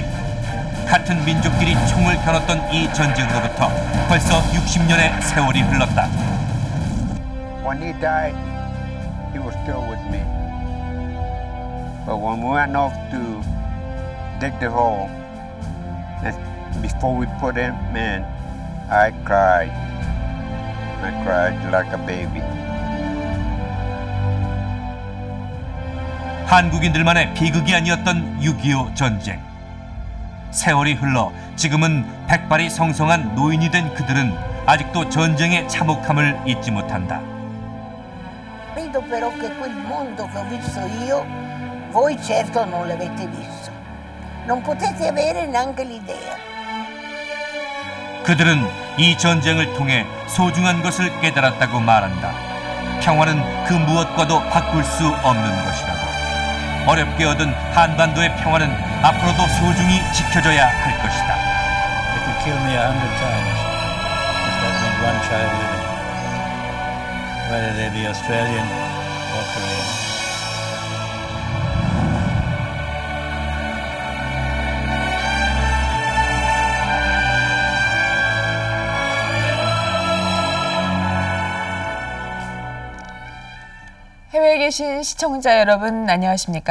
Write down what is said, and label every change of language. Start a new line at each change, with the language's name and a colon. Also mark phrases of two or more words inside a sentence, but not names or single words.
Korean: 같은 민족끼리 총을 겨눴던 이 전쟁으로부터 벌써 60년의 세월이 흘렀다.
English: When he died, he was still with me. But when we went off to dig the hole, and before we put him in, I cried. I cried like a baby.
Korean: 한국인들만의 비극이 아니었던 6.25 전쟁. 세월이 흘러 지금은 백발이 성성한 노인이 된 그들은 아직도 전쟁의 참혹함을 잊지 못한다.
Italian: Vedo però che quel mondo che ho visto io, voi certo non l'avete visto. Non potete avere neanche l'idea.
Korean: 그들은 이 전쟁을 통해 소중한 것을 깨달았다고 말한다. 평화는 그 무엇과도 바꿀 수 없는 것이라고. 어렵게 얻은 한반도의 평화는 앞으로도 소중히 지켜져야 할 것이다.
English: It could kill me 100 times if that meant one child living, whether they be Australian or Korean.
Korean: 해외에 계신 시청자 여러분 안녕하십니까?